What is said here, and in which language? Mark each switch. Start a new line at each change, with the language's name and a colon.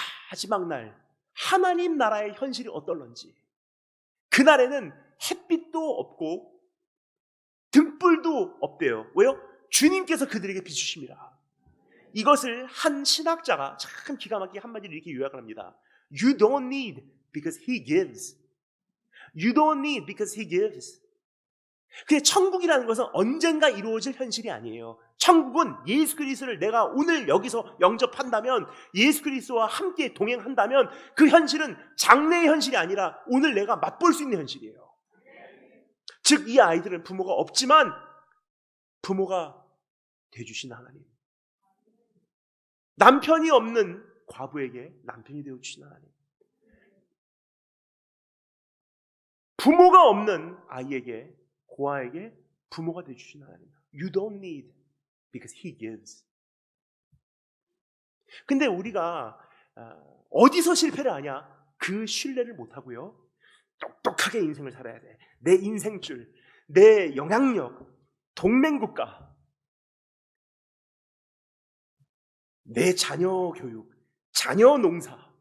Korean: 마지막 날 하나님 나라의 현실이 어떨런지, 그날에는 햇빛도 없고 등불도 없대요. 왜요? 주님께서 그들에게 비추십니다. 이것을 한 신학자가 참 기가 막히게 한마디로 이렇게 요약을 합니다.
English: You don't need because he gives. You don't need because he gives.
Korean: 근데 천국이라는 것은 언젠가 이루어질 현실이 아니에요. 천국은 예수 그리스도를 내가 오늘 여기서 영접한다면, 예수 그리스도와 함께 동행한다면 그 현실은 장래의 현실이 아니라 오늘 내가 맛볼 수 있는 현실이에요. 즉 이 아이들은 부모가 없지만 부모가 되주신 하나님, 남편이 없는 과부에게 남편이 되어주신 하나님, 부모가 없는 아이에게, 고아에게 부모가 되어주신 하나님.
English: You don't need because he gives.
Korean: 근데 우리가 어디서 실패를 하냐? 그 신뢰를 못하고요, 똑똑하게 인생을 살아야 돼. 내 인생줄, 내 영향력, 동맹국가, 내 자녀 교육, 자녀 농사.